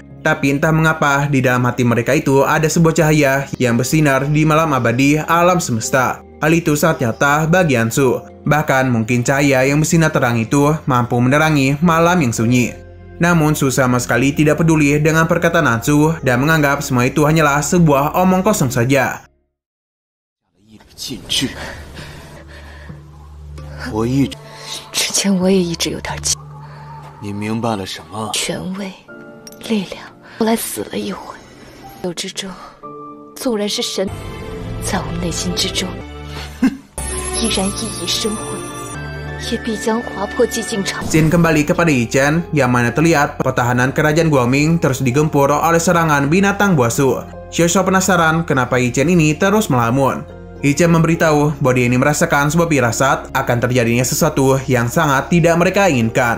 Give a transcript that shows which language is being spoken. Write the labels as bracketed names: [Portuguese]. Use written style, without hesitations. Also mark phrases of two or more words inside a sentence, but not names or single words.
[Indonesian] Tapi entah mengapa di dalam hati mereka itu ada sebuah cahaya yang bersinar di malam abadi alam semesta. Hal itu sangat nyata bagi Ansu. Bahkan mungkin cahaya yang bersinar terang itu mampu menerangi malam yang sunyi. Namun Su sama sekali tidak peduli dengan perkataan Ansu dan menganggap semua itu hanyalah sebuah omong kosong saja. [Chinese] 之前我也一直有点急。你明白了什么？权位、力量，后来死了一回。有之中，纵然是神，在我们内心之中，依然熠熠生辉，也必将划破寂静场。 [Indonesian] Scene kembali kepada Yi Chen, yang mana terlihat pertahanan kerajaan Guangming terus digempur oleh serangan binatang buas Su. Xiao penasaran kenapa Yi Chen ini terus melamun. Yi Chen memberitahu bahwa dia ini merasakan sebuah firasat akan terjadinya sesuatu yang sangat tidak mereka inginkan.